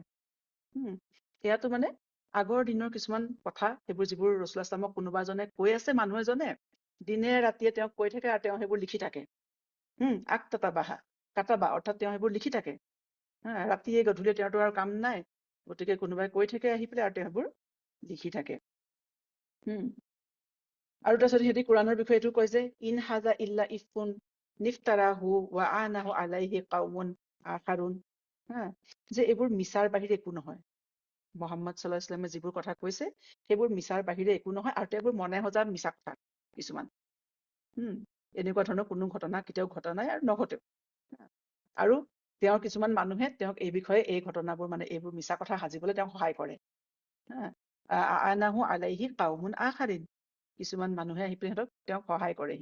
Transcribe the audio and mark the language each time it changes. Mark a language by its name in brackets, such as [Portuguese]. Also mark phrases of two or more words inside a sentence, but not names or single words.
[Assamese] এয়াতো আগৰ দিনৰ কিছুমান কথা, সেইবোৰ যিবোৰ ৰাসূলুল্লাহ ইছলামক কোনোবা এজনে কৈ আছে, মানুহ এজনে দিনে ৰাতিয়ে তেওঁক কৈ থাকে, আৰু তেওঁ সেইবোৰ লিখি থাকে। [Arabic] اكتتبها كتبها, [Assamese] অৰ্থাৎ তেওঁ সেইবোৰ লিখি থাকে। ৰাতিয়ে গধূলিয়ে তেওঁতো আৰু কাম নাই, গতিকে কোনোবাই কৈ থাকে আহি পেলাই, আৰু তেওঁ সেইবোৰ লিখি থাকে। আৰু তাৰপিছত সিহঁতি কোৰাণৰ বিষয়ে এইটো কয় যে [Arabic] إن هذا إلا إفك افتراه وأعانه عليه قوم آخرون, [Assamese] যে এইবোৰ মিছাৰ বাহিৰে একো নহয়। মুহাম্মদ [Arabic] صلى الله عليه وسلم [Assamese] যিবোৰ কথা কৈছে সেইবোৰ মিছাৰ বাহিৰে একো নহয়, আৰু তেওঁবোৰ মনে সজা মিছা কথা কিছুমান। এনেকুৱা ধৰণৰ কোনো ঘটনা কেতিয়াও ঘটা নাই আৰু নঘটেও। আৰু তেওঁৰ কিছুমান মানুহে তেওঁক এই বিষয়ে, এই ঘটনাবোৰ এইবোৰ মিছা কথা সাজিবলৈ তেওঁক সহায় কৰে। [Arabic] أعانه عليه قوم آخرون, [Assamese] কিছুমান মানুহে আহি পেলাই তেওঁক সহায় কৰেহি।